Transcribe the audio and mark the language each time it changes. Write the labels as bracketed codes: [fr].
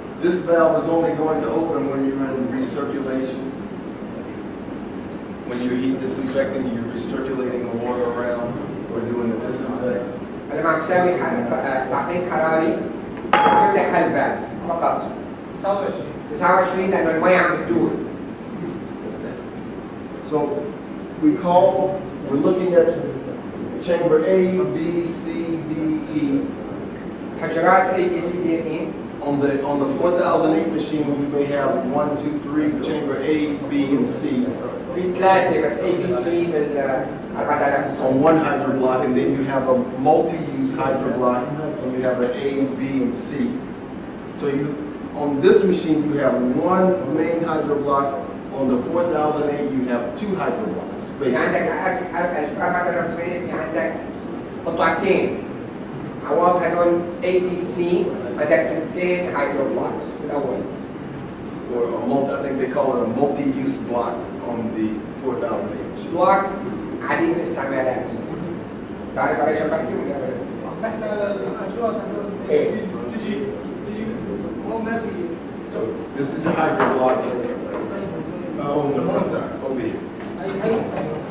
[en] This valve is only going to open when you're in recirculation. When you're heat disinfecting, you're recirculating the water around or doing the disinfect. [ar] لما عم تساوي تعقيم حراري بتفتح هالفالف فقط. 29 لأنه المي عم بتدور. [en] So we're looking at chamber A, B, C, D, E. [ar] حجرات A, B, C, D, E. [en] On the 4008 machine, we may have 1, 2, 3, chamber A, B, and C. [ar] في ثلاثة بس A, B, C بال 4000. [en] On one hydro block, and then you have a multi-use hydro block, and you have an A, B, and C. So on this machine, you have one main hydro block. On the 4008, you have two hydro blocks, [ar] في [en] basically. [ar] عندك 4008 في عندك قطعتين عوض هدول A, B, C بدك تنتين هايدرو بلوكس بالأول. [en] Or I think they call it a multi-use block on the 4008 machine. [ar] بلوك عديد الاستعمالات. تعرف علي شو بحكي ولا لا؟ بحكي على الحجرات إيه. بيجي هو ما في. [en] So this is your hydro block on the front side, over here.